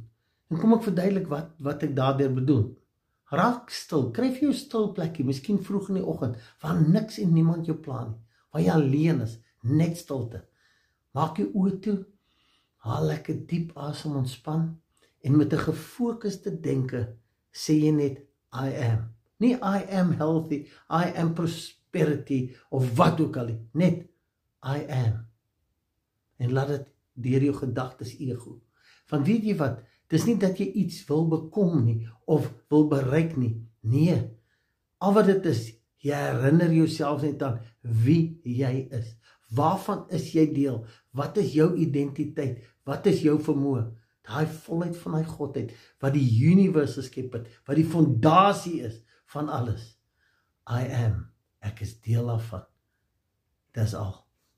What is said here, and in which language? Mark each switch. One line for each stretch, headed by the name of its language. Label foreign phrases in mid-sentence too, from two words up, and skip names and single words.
Afrikaans: En kom ek verduidelik wat ek daardeur bedoel. Raak stil, kry vir jou stil plekkie, miskien vroeg in die oggend, waar niks en niemand jou pla nie, waar jy alleen is, net stilte. Maak jou oë toe, haal lekker diep asem, ontspan, en met 'n gefokuste denke sê jy net,
English: I am.
Afrikaans: Nie
English: I am healthy, I am prosperity,
Afrikaans: of wat ook al nie, net
English: I am.
Afrikaans: En laat dit deur jou gedagtes ego. Want weet jy wat, dis nie dat jy iets wil bekom nie, of wil bereik nie, nee, al wat dit is, jy herinner jouself net aan wie jy is. Waarvan is jy deel? Wat is jou identiteit? Wat is jou vermoë? Daai volheid van hy Godheid, wat die universe geskep het, wat die fondasie is van alles.
English: I am,
Afrikaans: ek is deel daarvan. Dis al.